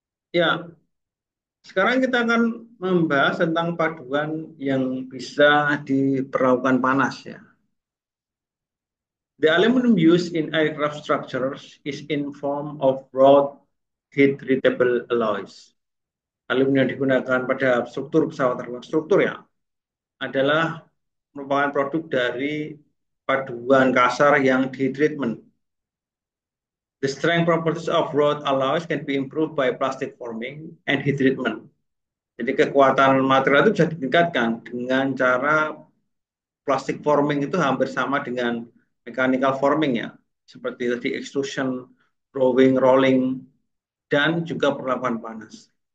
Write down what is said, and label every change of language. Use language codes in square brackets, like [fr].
[id] Ya, sekarang kita akan membahas tentang paduan yang bisa diperlakukan panas ya. [en] The aluminum used in aircraft structures is in form of wrought heat treatable alloys. [id] Aluminium yang digunakan pada struktur pesawat terbang, struktur ya, adalah merupakan produk dari paduan kasar yang di treatment. [en] The strength properties of wrought alloys can be improved by plastic forming and heat treatment. [id] Jadi kekuatan material itu bisa ditingkatkan dengan cara plastic forming itu hampir sama dengan mechanical forming ya, seperti tadi extrusion, drawing, rolling, dan juga perlakuan panas.